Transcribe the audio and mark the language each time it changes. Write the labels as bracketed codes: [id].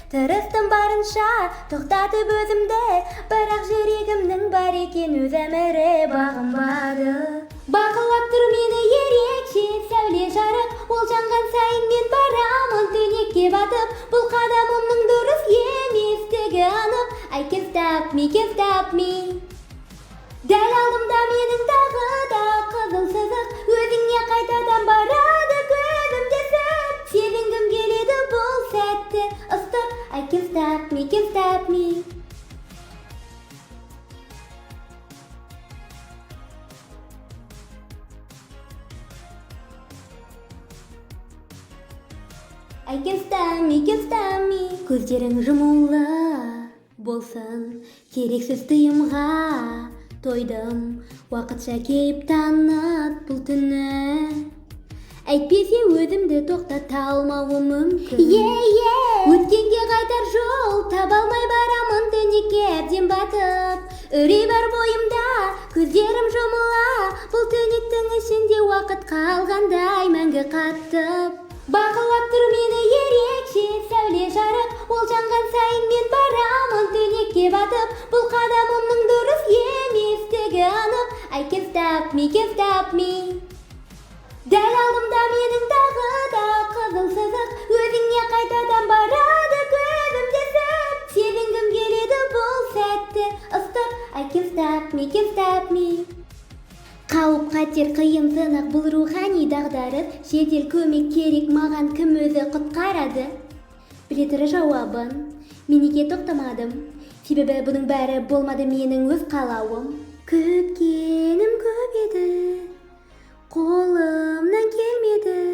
[kk] Тырыстым барынша тоқтатып өзімді, бірақ жүрегімнің бар екен өз әмірі бағынбады. Бақылап тұр мені ерекше сәуле жарық, ол жанған сайын мен барамын түнекке батып. Бұл қадамымның дұрыс еместігі анық. [en] I can't stop me, can't stop me. [kk] Дәл алдымда менің тағы да қызыл сызық, өзіңе қайтадан барады көзім тесіп. Сезінгім келеді бұл сәтті ыстық. [en] I can't stop me, can't stop me. I can't stand me, can't stand me. [kk] Көздерің жұмулы болсын, керексіз тыйымға тойдым. Уақытша кейіп танып бұл түні, әйтпесе өзімді тоқтата алмауым мүмкін. Өткенге қайтар жол таба алмай барамын түнекке әбден батып. Үрей бар бойымда, көздерім жұмыла, бұл түнектің ішінде уақыт қалғандай мәңгі қатып. Бақылап тұр мені ерекше сәуле жарық, ол жанған сайын мен барамын түнекке батып. Бұл қадамымның дұрыс еместігі анық. [en] I can't stop me, can't stop me. [kk] Дәл алдымда менің тағы да қызыл сызық, өзіңе қайтадан барады көзім тесіп. Сезінгім келеді бұл сәтті ыстық. [en] I can't stop me, can't stop me. [kk] Қауіп қатер қиын сынақ, бұл рухани дағдарыс. Жедел көмек керек маған, кім өзі құтқарады? Біле тұра жауабын, мен неге тоқтамадым? Себебі бұның бәрі болмады менің өз қалауым. Күткенім көп еді, қолымнан келмеді.